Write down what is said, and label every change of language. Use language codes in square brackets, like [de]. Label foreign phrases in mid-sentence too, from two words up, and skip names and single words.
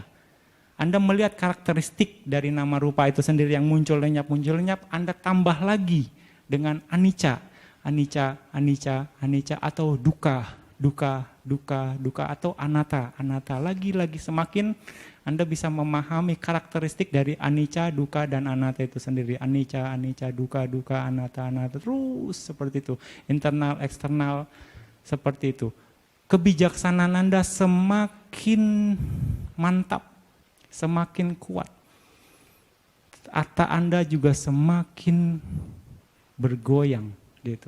[id] Anda melihat karakteristik dari nama rupa itu sendiri yang muncul lenyap, Anda tambah lagi dengan anicca, atau dukkha, atau anatta. Lagi-lagi semakin Anda bisa memahami karakteristik dari [pi] anicca, dukkha, [id] dan anatta itu sendiri. [pi] Anicca, dukkha, anatta, [id] terus seperti itu. Internal, eksternal, seperti itu. Kebijaksanaan Anda semakin mantap, semakin kuat. Ata Anda juga semakin bergoyang gitu.